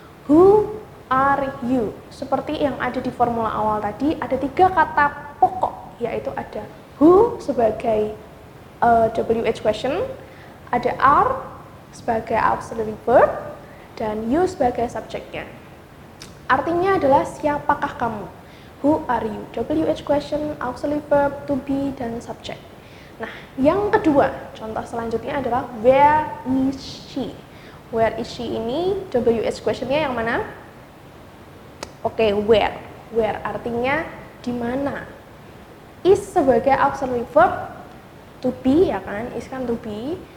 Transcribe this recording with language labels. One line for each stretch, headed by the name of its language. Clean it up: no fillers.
English: Who are you?
Indonesian: Seperti yang ada di formula awal tadi, ada 3 kata pokok, yaitu ada who sebagai WH question, ada are sebagai auxiliary verb, dan you sebagai subjeknya. Artinya adalah siapakah kamu?
English: Who are you?
Indonesian: WH question, auxiliary verb, to be, dan subject. Nah, yang kedua, contoh selanjutnya adalah
English: where is she? Where is she
Indonesian: ini WH questionnya yang mana? Oke, where. Where artinya di mana? Is sebagai auxiliary verb, to be ya kan? Is kan to be.